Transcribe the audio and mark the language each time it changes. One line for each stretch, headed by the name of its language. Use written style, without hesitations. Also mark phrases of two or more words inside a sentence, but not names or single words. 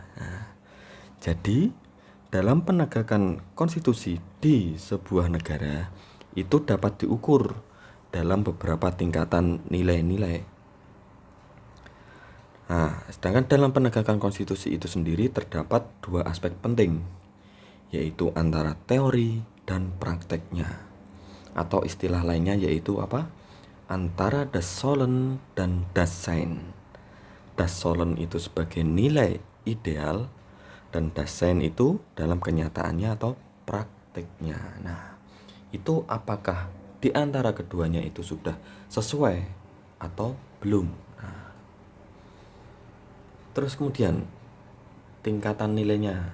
Indonesian: Jadi, dalam penegakan konstitusi di sebuah negara itu dapat diukur dalam beberapa tingkatan nilai-nilai. Sedangkan dalam penegakan konstitusi itu sendiri terdapat dua aspek penting, yaitu antara teori dan prakteknya. Atau istilah lainnya yaitu apa? Antara
German: das Sollen
Indonesian: dan
German: das Sein. Das Sollen
Indonesian: itu sebagai nilai ideal dan
German: das Sein
Indonesian: itu dalam kenyataannya atau prakteknya. Nah, itu apakah di antara keduanya itu sudah sesuai atau belum? Nah, terus kemudian tingkatan nilainya.